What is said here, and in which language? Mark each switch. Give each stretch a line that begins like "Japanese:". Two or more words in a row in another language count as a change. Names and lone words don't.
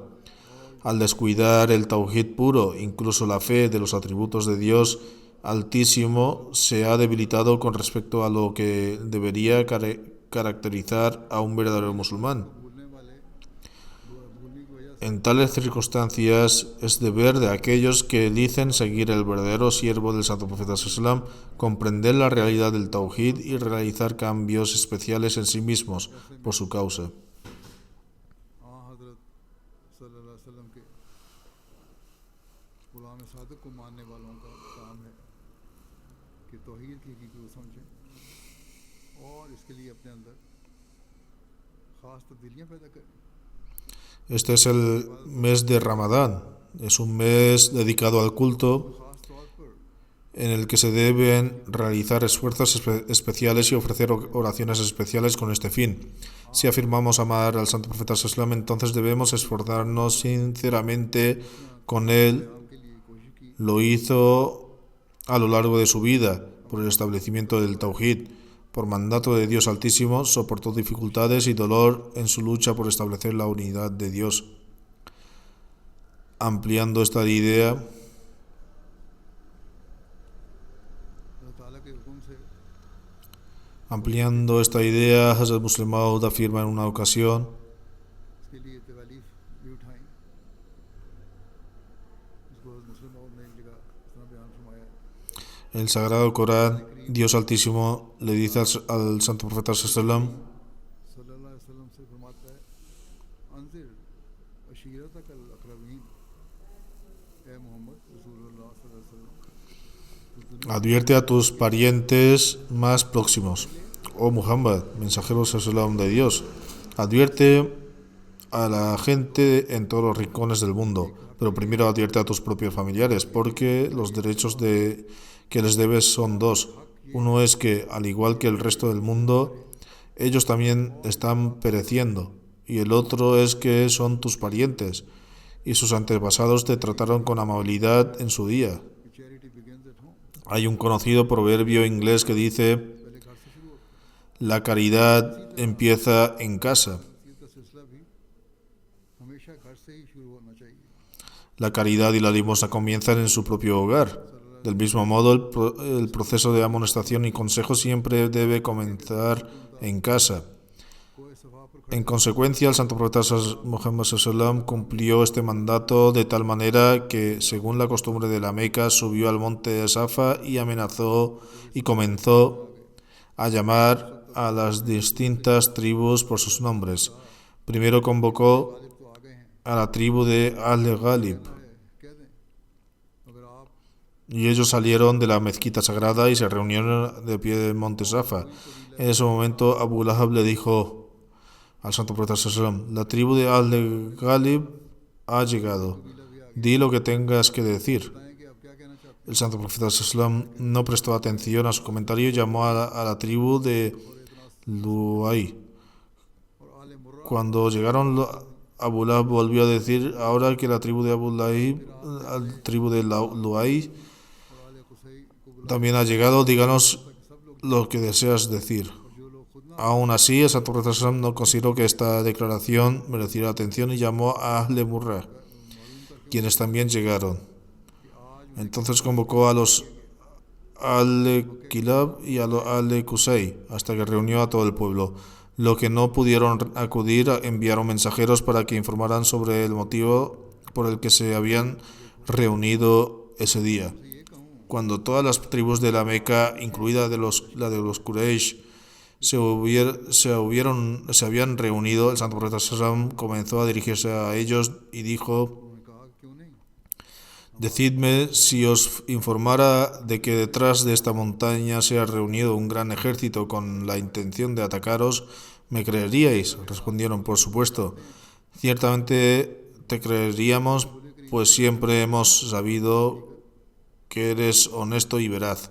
Spanish: Al descuidar el Tawhid puro, incluso la fe de los atributos de Dios Altísimo se ha debilitado con respecto a lo que debería caracterizar a un verdadero musulmán.
Urdu: بھولنے والے بھولنے کی وجہ
Spanish: En tales circunstancias es deber de aquellos que dicen seguir el verdadero siervo del santo profeta sallallahu comprender la realidad del Tawhid y realizar cambios especiales en sí mismos por su causa.
Urdu: حضرت
Arabic: صلى الله عليه وسلم
Urdu: کے غلام صادق کو ماننے والوں کا کام ہے کہ توحید کی حقیقت کو سمجھیں اور اس کے لیے اپنے اندر خاص تبدیلیاں پیدا کریں.
Spanish: Este es el mes de Ramadán. Es un mes dedicado al culto
Urdu: خاص طور پر
Spanish: en el que se deben realizar esfuerzos especiales y ofrecer oraciones especiales con este fin. Si afirmamos amar al santo profeta sallallahu, entonces debemos esforzarnos sinceramente con él.
Urdu: کے لیے کوشش کی
Spanish: Lo hizo a lo largo de su vida por el establecimiento del Tawhid. Por mandato de Dios Altísimo, soportó dificultades y dolor en su lucha por establecer la unidad de Dios. Ampliando esta idea,
Urdu: اللہ تعالیٰ کے حکم سے
Spanish: Hazrat Muslim Maud afirma en una ocasión:
Urdu: اس کے لیے تکالیف بھی اٹھائی، اس کو مسلم اور نے ایک جگہ اس طرح بیان فرمایا ہے.
Spanish: en el Sagrado Corán, Dios Altísimo le dice al santo profeta sallallahu
Arabic: صلى الله عليه وسلم
Urdu: سے فرماتا ہے,
Arabic: أنذر عشيرتك الأقربين, يا محمد رسول الله صلى الله عليه وسلم,
Spanish: advierte a tus parientes más próximos. Oh Muhammad, mensajero sallallahu de Dios, advierte a la gente en todos los rincones del mundo, pero primero advierte a tus propios familiares, porque los derechos que les debes son dos. Uno es que, al igual que el resto del mundo, ellos también están pereciendo, y el otro es que son tus parientes, y sus antepasados te trataron con amabilidad en su día.
English: charity begins at home,
Spanish: Hay un conocido proverbio inglés que dice:
Urdu: پہلے گھر سے شروع ہوتا
Spanish: la caridad empieza en casa.
Urdu: ہے. اس کا سلسلہ بھی ہمیشہ گھر سے ہی شروع ہونا چاہیے.
Spanish: La caridad y la limosna comienzan en su propio hogar. Del mismo modo, el proceso de amonestación y consejo siempre debe comenzar en casa.
Urdu: کوئی صفا پر
Spanish: En consecuencia, el santo profeta Muhammad SAW cumplió este mandato de tal manera que, según la costumbre de la Meca, subió al monte de Safa y amenazó y comenzó a llamar a las distintas tribus por sus nombres. Primero convocó
Urdu: طالب تو آ گئے ہیں
Spanish: a la tribu de Al-Ghalib
Urdu: کہہ دیں اگر آپ
Spanish: y ellos salieron de la mezquita sagrada y se reunieron de pie del monte Safa. En ese momento Abu Lahab le dijo al santo profeta sallallahu: la tribu de Al-Ghalib ha llegado, di lo que tengas que decir.
Urdu: بتائیں کہ آپ کیا کہنا چاہتے
Spanish: El santo profeta sallallahu no prestó atención a su comentario y llamó a la tribu de Luay.
Urdu: ہیں اور آل مرہ
Spanish: Cuando llegaron, Abu Lahab volvió a decir: ahora que la tribu de Abu Lahab, la tribu de Luay,
Urdu: اور آل قصی کو بلا
Spanish: también ha llegado, díganos lo que deseas decir.
Urdu: جو لوگ خود نہ
Spanish: Aún así, el santo profeta sallallahu no consideró que esta declaración mereciera atención y llamó a Ahle Murra, quienes también llegaron. Entonces convocó a los Al-Kilab y a los Al-Qusay hasta que reunió a todo el pueblo. Lo que no pudieron acudir, enviaron mensajeros para que informaran sobre el motivo por el que se habían reunido ese día. Cuando todas las tribus de la Meca, incluida la de los Quraysh, se habían reunido, el santo profeta sallallahu comenzó a dirigirse a ellos y dijo:
Urdu: انہوں نے کہا کیوں نہیں
Spanish: decidme, si os informara de que detrás de esta montaña se ha reunido un gran ejército con la intención de atacaros, ¿me creeríais? Respondieron: por supuesto. Ciertamente te creeríamos, pues siempre hemos sabido que eres honesto y veraz.